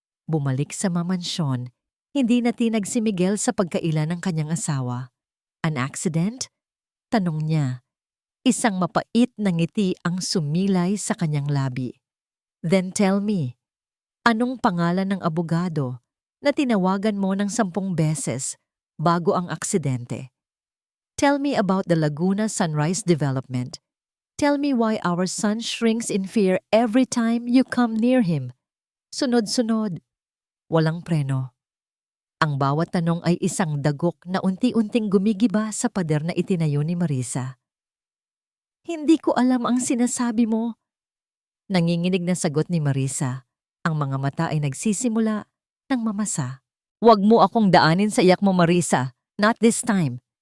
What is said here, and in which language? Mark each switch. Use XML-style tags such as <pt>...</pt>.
<tl>Bumalik sa mamansyon, hindi natinag si Miguel sa pagkaila ng kanyang asawa.</tl> <en>An accident?</en> <tl>Tanong niya. Isang mapait na ngiti ang sumilay sa kanyang labi.</tl> <en>Then tell me,</en> <tl>anong pangalan ng abogado na tinawagan mo ng 10 beses bago ang aksidente?</tl> <en>Tell me about the Laguna Sunrise Development. Tell me why our son shrinks in fear every time you come near him.</en> <tl>Sunod-sunod. Walang preno. Ang bawat tanong ay isang dagok na unti-unting gumigiba sa pader na itinayo ni Marisa. Hindi ko alam ang sinasabi mo. Nanginginig na sagot ni Marisa. Ang mga mata ay nagsisimula ng mamasa. Huwag mo akong daanin sa iyak mo, Marisa.</tl> <en>Not this time.</en>